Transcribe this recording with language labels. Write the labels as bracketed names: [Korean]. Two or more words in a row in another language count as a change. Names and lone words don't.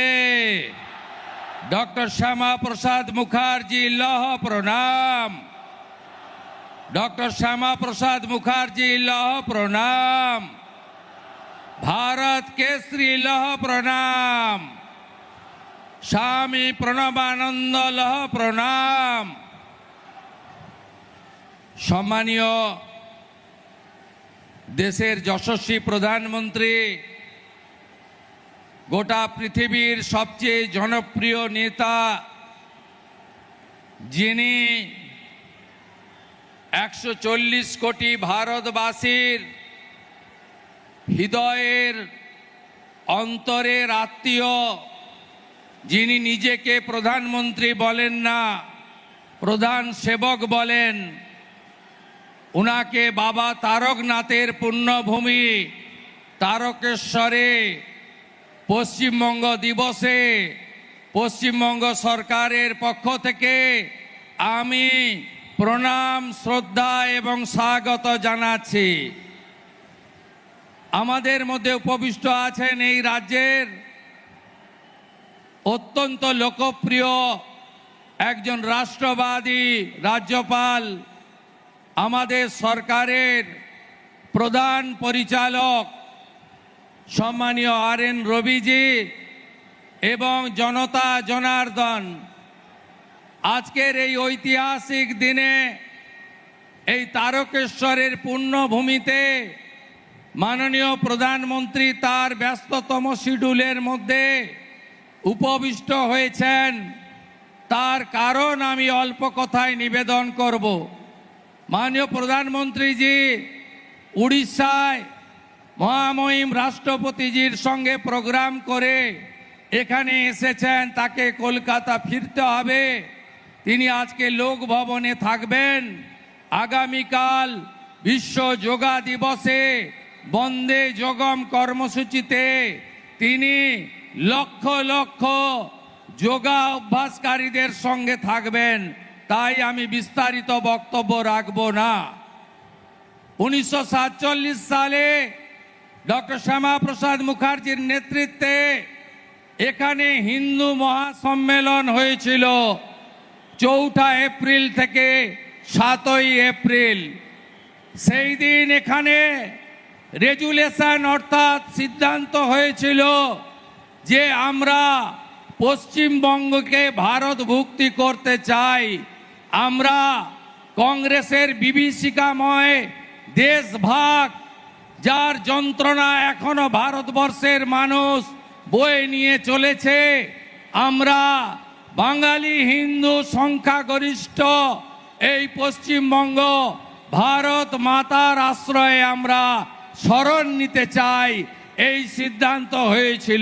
[Bangla] ডক্টর শ্যামা প্রসাদ মুখার্জি লহ প্রণাম, ডক্টর শ্যামা প্রসাদ মুখার্জি লহ প্রণাম, ভারত কেশরী লহ প্রণাম, স্বামী প্রণবানন্দ লহ প্রণাম। সম্মানীয় দেশের যশস্বী প্রধানমন্ত্রী, গোটা পৃথিবীর সবচেয়ে জনপ্রিয় নেতা, যিনি 140 কোটি ভারতবাসীর হৃদয়ের অন্তরের আত্মীয়, যিনি নিজেকে প্রধানমন্ত্রী বলেন না, প্রধান সেবক বলেন, ওনাকে বাবা তারকনাথের পুণ্যভূমি তারকেশ্বরে পশ্চিমবঙ্গ দিবসে পশ্চিমবঙ্গ সরকারের পক্ষ থেকে আমি প্রণাম শ্রদ্ধা এবং স্বাগত জানাচ্ছি। আমাদের মধ্যে উপবিষ্ট আছেন এই রাজ্যের অত্যন্ত লোকপ্রিয় একজন রাষ্ট্রবাদী রাজ্যপাল, আমাদের সরকারের প্রধান পরিচালক সম্মানীয় আর.এন. রবি জি এবং জনতা জনার্দন, आजकेर এই ঐতিহাসিক দিনে এই তারকেশ্বরের পুণ্যভূমিতে মাননীয় প্রধানমন্ত্রী তাঁর ব্যস্ততম শিডিউলের মধ্যে উপবিষ্ট হয়েছেন। তার কারণ আমি অল্প কথায় নিবেদন করব। মাননীয় প্রধানমন্ত্রী জি উড়িষ্যায় মহামহিম রাষ্ট্রপতিজির সঙ্গে প্রোগ্রাম করে এখানে এসেছেন, তাঁকে কলকাতা ফিরতে হবে। তিনি আজকে লোক ভবনে থাকবেন। আগামীকাল বিশ্ব যোগা দিবসে বন্দে যোগম কর্মসূচিতে তিনি লক্ষ লক্ষ যোগা অভ্যাসকারীদের সঙ্গে থাকবেন। তাই আমি বিস্তারিত বক্তব্য রাখব না। 1947 সালে ডক্টর শ্যামা প্রসাদ মুখার্জির নেতৃত্বে এখানে হিন্দু মহাসম্মেলন হয়েছিল 4 এপ্রিল থেকে 7 এপ্রিল। সেই দিন এখানে রেজোলিউশন অর্থাৎ সিদ্ধান্ত হয়েছিল যে আমরা পশ্চিমবঙ্গকে ভারতভুক্তি করতে চাই। আমরা কংগ্রেসের বিভীষিকাময় দেশভাগ, যার যন্ত্রণা এখনো ভারতবর্ষের মানুষ বয়ে নিয়ে চলেছে, আমরা বাঙালি হিন্দু সংখ্যাগরিষ্ঠ এই পশ্চিমবঙ্গ ভারত মাতার আশ্রয়ে আমরা শরণ নিতে চাই, এই সিদ্ধান্ত হয়েছিল।